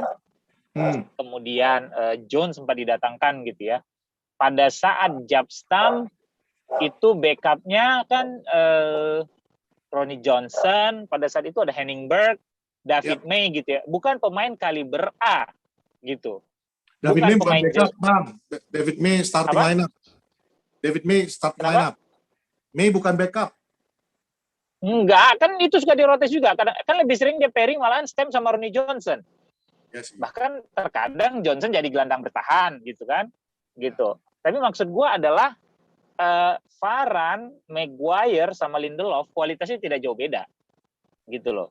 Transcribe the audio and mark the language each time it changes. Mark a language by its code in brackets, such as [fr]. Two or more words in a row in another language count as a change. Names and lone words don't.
[id] Kemudian Jones sempat didatangkan gitu ya. Pada saat Jabstam itu backupnya kan Ronnie Johnson, pada saat itu ada Henning Berg, David May gitu ya. Bukan pemain kaliber A gitu. David May bukan backup, Bang. David May [en] starting lineup. David May starting lineup. [id] May bukan backup. Enggak, kan itu suka dirotes juga. Kan lebih sering dia pairing malahan Stem sama Ronnie Johnson. Yes, bahkan terkadang Johnson jadi gelandang bertahan gitu kan, gitu. Tapi maksud gue adalah Varane, Maguire sama Lindelof kualitasnya tidak jauh beda, gitu loh.